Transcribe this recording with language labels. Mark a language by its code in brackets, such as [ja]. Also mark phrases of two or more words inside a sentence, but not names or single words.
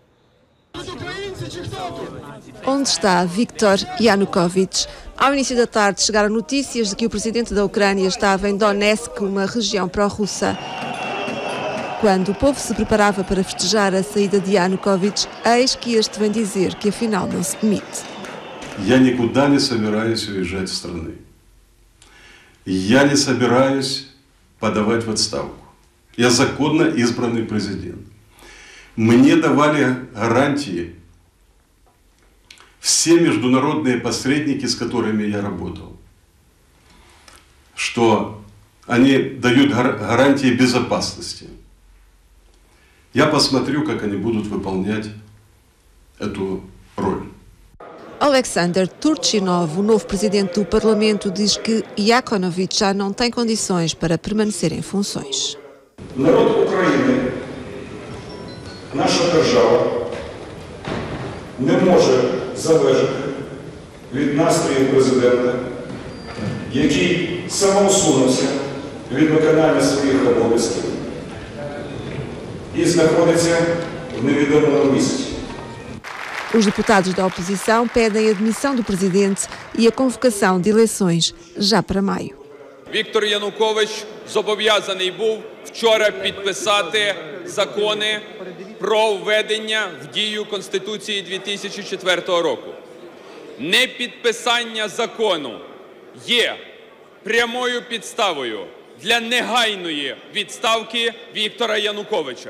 [pt] Onde está Viktor Yanukovych? Ao início da tarde chegaram notícias de que o presidente da Ucrânia estava em Donetsk, uma região pró-russa. Quando o povo se preparava para festejar a saída de Yanukovych, eis que este vem dizer que afinal não se demite. [ru] Я никуда не собираюсь уезжать из страны. Я не собираюсь подавать в отставку. Я законно избранный президент. Мне давали гарантии все международные посредники, с которыми я работал, что они дают гарантии безопасности. Я посмотрю, как они будут выполнять эту роль. [pt] Alexander Turchinov, o novo presidente do Parlamento, diz que Yanukovych já não tem condições para permanecer em funções. [uk] Народ України, наша держава, не може залежати від настроїв президента, який самоусунувся від виконання своїх обов'язків і знаходиться в невідомому місці. [pt] Os deputados da oposição pedem a demissão do presidente e a convocação de eleições já para maio. [uk] Віктор Янукович зобов'язаний був вчора підписати закони про введення в дію Конституції 2004 року. Непідписання закону є прямою підставою для негайної відставки Віктора Януковича.